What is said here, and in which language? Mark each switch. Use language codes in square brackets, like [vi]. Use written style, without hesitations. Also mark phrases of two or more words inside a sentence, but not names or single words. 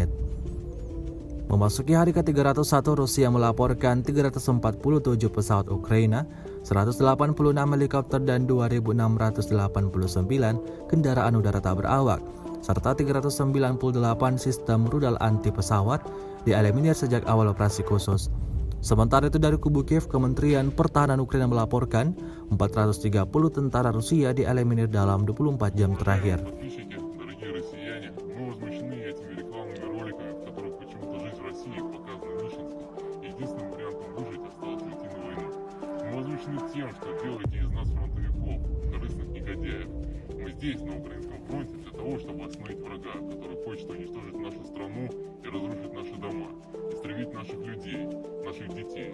[id] Memasuki hari ke-301, Rusia melaporkan 347 pesawat Ukraina, 186 helikopter dan 2.689 kendaraan udara tak berawak, serta 398 sistem rudal anti pesawat dieliminir sejak awal operasi khusus. Sementara itu dari kubu Kiev, Kementerian Pertahanan Ukraina melaporkan 430 tentara Rusia dieliminir dalam 24 jam terakhir. [ru] Тем, что делаете из нас фронтовиков, корыстных негодяев. Мы здесь, на украинском фронте, для того, чтобы остановить врага, который хочет уничтожить нашу страну и разрушить наши дома, истребить наших людей, наших детей.